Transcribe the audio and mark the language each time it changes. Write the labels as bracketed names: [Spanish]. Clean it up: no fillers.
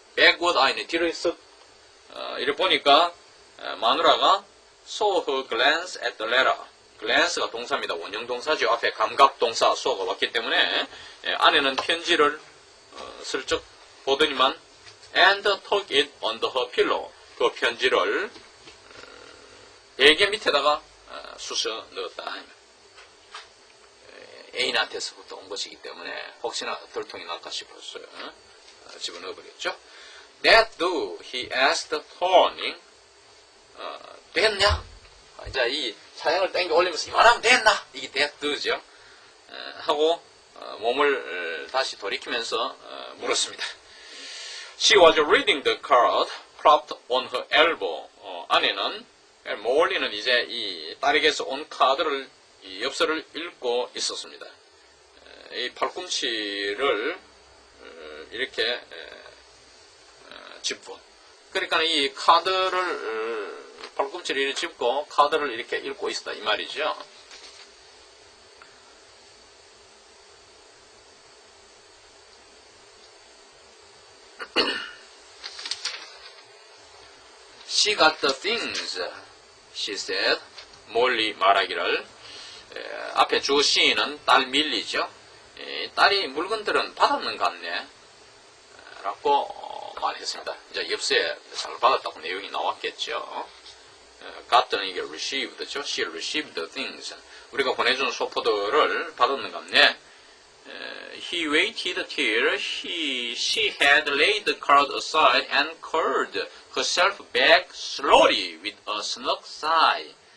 [English] backward eye는 [Korean] 뒤로 쓱 이렇게 보니까 마누라가 [English] saw her glance at the letter. [Korean] glance가 동사입니다. 원형 동사죠. 앞에 감각 동사 saw가 왔기 때문에 안에는 편지를 슬쩍 보더니만 [English] and tuck it under her pillow. [Korean] 그 편지를 베개 밑에다가 쑤셔 넣었다. 애인한테서부터 온 것이기 때문에 혹시나 덜통이 날까 싶어서 집어넣어버렸죠. [English] That do? He asked, turning. [Korean] 됐냐? 이제 이 차양을 당겨 올리면서 이만하면 됐나? 이게 that do죠. 하고 몸을 다시 돌이키면서 물었습니다. [English] She was reading the card propped on her elbow. [Korean] 아내는 몰리는 이제 이 딸에게서 온 카드를 이 엽서를 읽고 있었습니다. 이 팔꿈치를 이렇게 짚고, 그러니까 이 카드를 팔꿈치를 이렇게 짚고 카드를 이렇게 읽고 있었다 이 말이죠. [English] She got the things, she said. [Korean] 몰리 말하기를. 앞에 주 she는 딸 밀리죠. 딸이 물건들은 받았는 같네. 라고 말했습니다. 이제 엽서에 잘 받았다고 내용이 나왔겠죠. got는 이게 received죠. [English] She received the things. [Korean] 우리가 보내준 소포들을 받았는 같네. [English] He waited till she had laid the card aside and curled herself back slowly with a snug sigh.